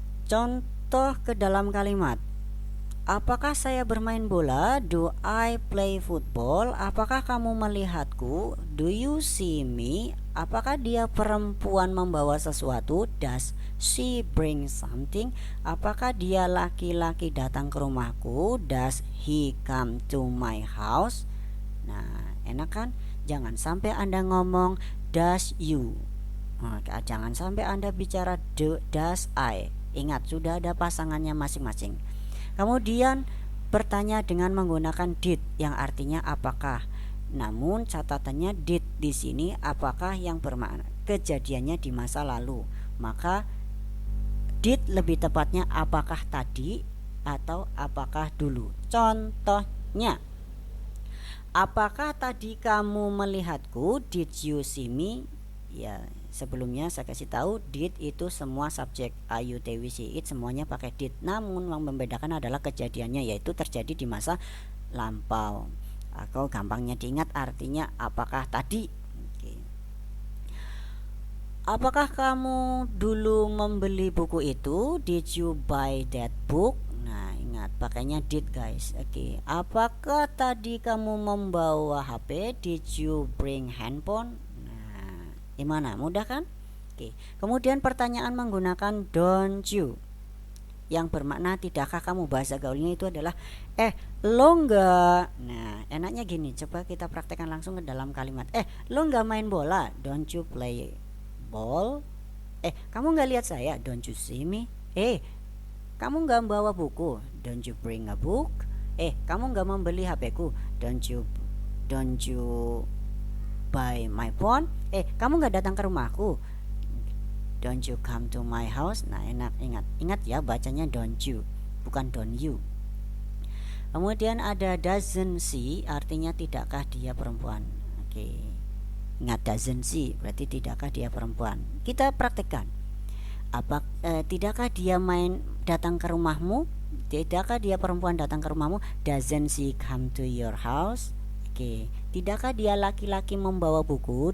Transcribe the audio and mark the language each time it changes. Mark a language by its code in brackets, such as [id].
[id] Contoh ke dalam kalimat. Apakah saya bermain bola? [en] Do I play football? [id] Apakah kamu melihatku? [en] Do you see me? [id] Apakah dia perempuan membawa sesuatu? [en] Does she bring something? [id] Apakah dia laki-laki datang ke rumahku? [en] Does he come to my house? [id] Nah, enak kan? Jangan sampai Anda ngomong does you. Jangan sampai Anda bicara does I. Ingat, sudah ada pasangannya masing-masing. Kemudian bertanya dengan menggunakan did yang artinya apakah. Namun catatannya did di sini apakah yang bermakna kejadiannya di masa lalu. Maka did lebih tepatnya apakah tadi atau apakah dulu. Contohnya, apakah tadi kamu melihatku? [en] Did you see me? [id] Ya, sebelumnya saya kasih tahu did itu semua subjek I, you, they, we, she, it semuanya pakai did. Namun yang membedakan adalah kejadiannya, yaitu terjadi di masa lampau. Atau gampangnya diingat artinya apakah tadi. Oke. Apakah kamu dulu membeli buku itu? [en] Did you buy that book? [id] Nah, ingat pakainya did guys. Oke. Apakah tadi kamu membawa HP? [en] Did you bring handphone? [id] Gimana? Mudah kan? Oke. Kemudian pertanyaan menggunakan don't you yang bermakna tidakkah kamu. Bahasa gaulnya itu adalah lo enggak. Nah, enaknya gini, coba kita praktekkan langsung ke dalam kalimat. Lo enggak main bola? [en] Don't you play ball? [id] Kamu enggak lihat saya? [en] Don't you see me? [id] Kamu enggak bawa buku? [en] Don't you bring a book? [id] Kamu enggak membeli HP ku? [en] Don't you buy my phone? [id] Kamu nggak datang ke rumahku? [en] Don't you come to my house? [id] Nah, ingat ya bacanya don't you, bukan don't you. Kemudian ada doesn't she, artinya tidakkah dia perempuan. Oke. Ingat doesn't she berarti tidakkah dia perempuan. Kita praktekkan. Tidakkah dia datang ke rumahmu? Tidakkah dia perempuan datang ke rumahmu? [en] Doesn't she come to your house? [id] Oke. Tidakkah dia laki-laki membawa buku?